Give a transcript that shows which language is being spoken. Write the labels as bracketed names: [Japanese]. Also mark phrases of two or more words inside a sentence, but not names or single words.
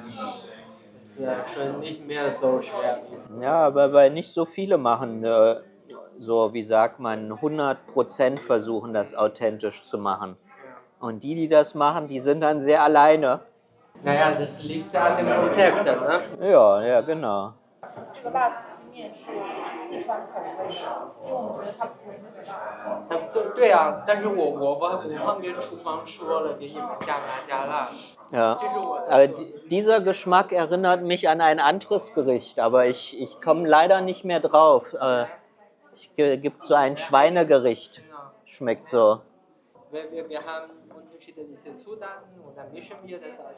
[German] Ist schon nicht mehr so schwer. Ja, aber weil nicht so viele machen, so wie sagt man, 100% versuchen das authentisch zu machen. Und die das machen, die sind dann sehr alleine. Naja, das liegt an dem Konzept, ne? Ja, genau. [Chinese] 这个辣子鸡面是四川口味的，因为我们觉得它不是那个辣。对啊，但是我忘跟厨房说了，给你们加辣。 [German] Ja. Aber dieser Geschmack erinnert mich an ein anderes Gericht, aber ich komme leider nicht mehr drauf. Gibt so ein Schweinegericht. Schmeckt so. Wir haben unterschiedliche Zutaten und dann mischen wir das als